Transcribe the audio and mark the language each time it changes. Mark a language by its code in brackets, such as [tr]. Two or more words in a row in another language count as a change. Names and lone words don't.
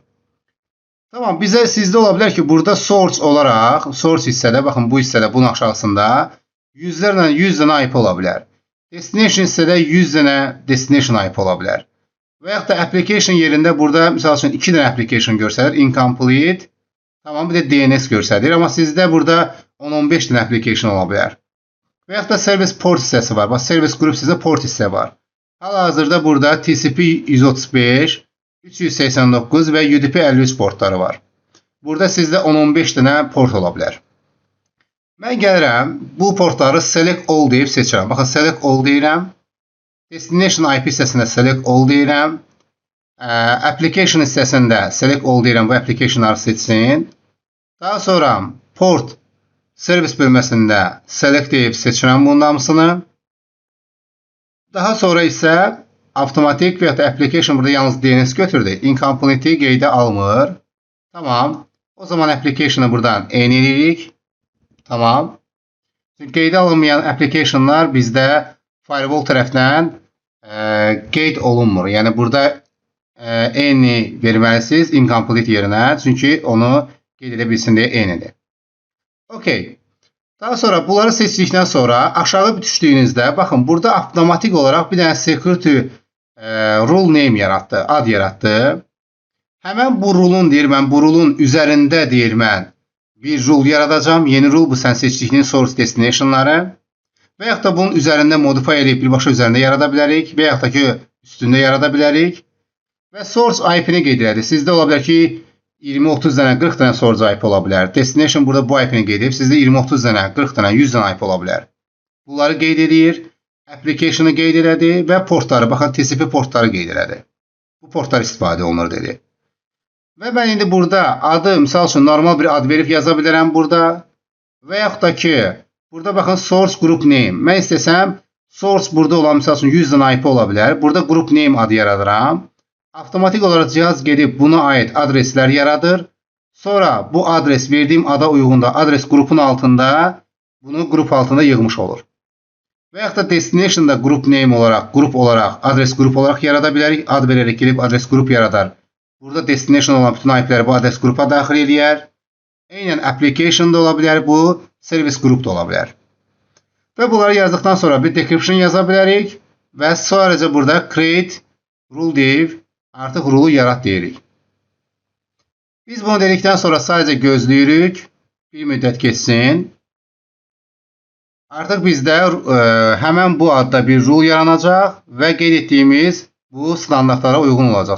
[az] Tamam, sizdə ola bilər ki, burada source olaraq, source hissədə, baxın bu hissədə, bunun aşağısında yüzlərlə 100 dənə IP ola bilər. Destination hissədə 100 dənə [en] destination IP [az] ola bilər. Və yaxud da application yerində burada, misal üçün 2 dənə application göstərir, incomplete, tamam, bir də DNS göstərir, amma sizdə burada 10-15 dənə application ola bilər. Və yaxud da [en] service port [az] hissəsi var, bax, [en] service group [az] sizdə port hissə var. Hal-hazırda burada TCP 135, 389 və UDP 53 portları var. Burada sizdə 10-15 dənə port ola bilər. Mən gəlirəm, bu portları [en] select all [az] deyib seçirəm. Baxın, [en] select all [az] deyirəm. [en] Destination IP [az] hissəsində [en] select all [az] deyirəm. Application hissəsində [en] select all [az] deyirəm, bu applicationları seçsin. Daha sonra [en] port service [az] bölməsində select deyib seçirəm bunun hamısını. Daha sonra isə avtomatik və ya da application burada yalnız DNS götürdü. Incomplete'i qeydə almır. Tamam. O zaman application'ı buradan eyniləyirik. Tamam. Çünki qeydə alınmayan application'lar bizdə firewall tərəfdən qeyd olunmur. Yəni burada eyni verməlisiniz incomplete yerinə. Çünki onu qeyd edə bilsin deyə eynidir. Okay. Daha sonra bunları seçdikdən sonra aşağı düşdüyünüzdə baxın burada avtomatik olaraq bir dənə [en] security rule name [az] yaratdı, ad yaratdı. Həmən bu rulun deyir mən, bu rulun üzərində deyir mən bir rule yaradacağım. Yeni rule bu sən seçdiyin source destinationları. Və yaxud da bunun üzərində modify edib birbaşa üzərində yarada bilərik və yaxud da ki üstündə yarada bilərik. Və [en] source IP- [az] ni qeyd elədi. Sizdə ola bilər ki 20-30 dənə, 40 dənə source IP ola bilər. Destination burada bu IP-ni qeyd edib. Sizdə 20-30 dənə, 40 dənə, 100 dənə IP ola bilər. Bunları qeyd edir. Application-ı qeyd elədi və portları, baxın TCP portları qeyd elədi. Bu portlar istifadə olunur dedi. Və mən indi burada adı, misal üçün normal bir ad verib yaza bilərəm burada. Və yaxud da ki, burada baxın [en] source group name. [az] Mən istəsəm, source burada olan misal üçün 100 dənə IP ola bilər. Burada [en] group name [az] adı yaradıram. Avtomatik olaraq cihaz gedib buna aid adreslər yaradır. Sonra bu adres verdiyim ada uyğunda adres qrupun altında bunu qrup altında yığmış olur. Və yaxud da destination'da [en] group name [az] olaraq, qrup olaraq, adres qrup olaraq yarada bilərik. Ad verərək gelib adres qrup yaradar. Burada destination olan bütün IP-ləri bu adres qrupa daxil edir. Eynən application da ola bilər, bu service group da ola bilər. Və bunları yazdıqdan sonra bir decryption yaza bilərik və sadəcə burada [en] create rule [az] deyib artıq rule yarat deyirik. Biz bunu dedikdən sonra sadəcə gözləyirik. Bir müddət keçsin. Artıq bizdə həmən bu adda bir rule yaranacaq və qeyd etdiyimiz bu standartlara uyğun olacaq.